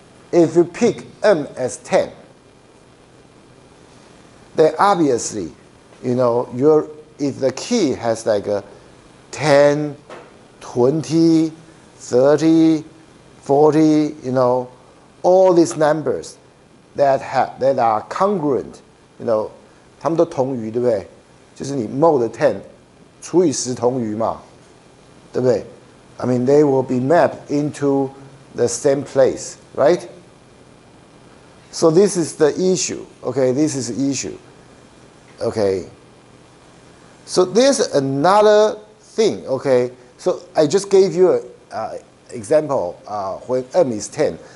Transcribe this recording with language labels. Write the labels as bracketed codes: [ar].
[en] If you pick M as 10, then obviously, if the key has like a 10, 20, 30, 40, all these numbers that are congruent, [zh] 它们都同余，对不对？就是你 mode 10除以10同余嘛，对不对？ [en] I mean, they will be mapped into the same place, right? So this is the issue, okay? This is the issue, okay? So there's another thing, okay? So I just gave you an example when M is 10.